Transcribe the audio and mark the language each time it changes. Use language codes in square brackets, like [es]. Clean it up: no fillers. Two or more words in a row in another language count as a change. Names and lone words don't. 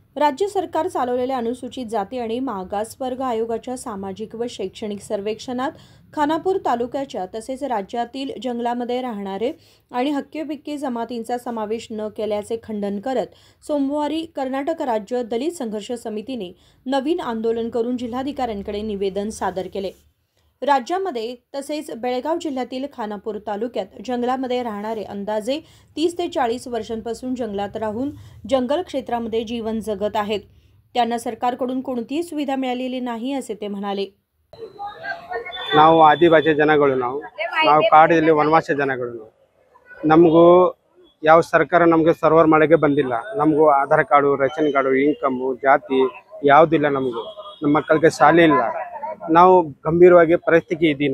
[mr] राज्य सरकार चालवलेल्या अनुसूचित जाती आणि मागासवर्ग आयोगाच्या सामाजिक व शैक्षणिक सर्वेक्षणात खानापूर तालुक्याच्या तसेच राज्यातील जंगलामध्ये राहणारे आणि हक्के-बिक्के जमातींचा समावेश न केल्याचे खंडन करत सोमवारी कर्नाटक राज्य दलित संघर्ष समितीने नवीन आंदोलन करून जिल्हाधिकाऱ्यांकडे निवेदन सादर केले। राज्यामध्ये तसेच बेळगाव जिल्ह्यातील खानापूर तालुक्यात जंगलामध्ये राहणारे अंदाजे 30 ते 40 वर्षांपासून जंगलात राहून जंगल क्षेत्रामध्ये जीवन जगत आहेत। त्यांना सरकारकडून कोणतीही सुविधा मिळालेली नाही असे ते म्हणाले। [kn] ನಾವು ಆದಿವಾಸಿ ಜನಗಳು ನಾವು ಕಾಡಲ್ಲಿ ವನವಾಸ ಜನಗಳು ನಮಗೂ ಯಾವ ಸರ್ಕಾರ ನಮಗೆ ಸರ್ವರ್ ಮಾಡಕ್ಕೆ ಬಂದಿಲ್ಲ। ನಮಗೂ [en] Aadhaar card ration card income [kn] ಜಾತಿ ಯಾವುದಿಲ್ಲ। ನಮಗೂ ನಮ್ಮ ಮಕ್ಕಳಿಗೆ ಶಾಲೆ ಇಲ್ಲ। ನಾವು ಗಂಭೀರವಾಗಿ ಪರಿಸ್ಥಿತಿ ಇದ್ದೀವಿ।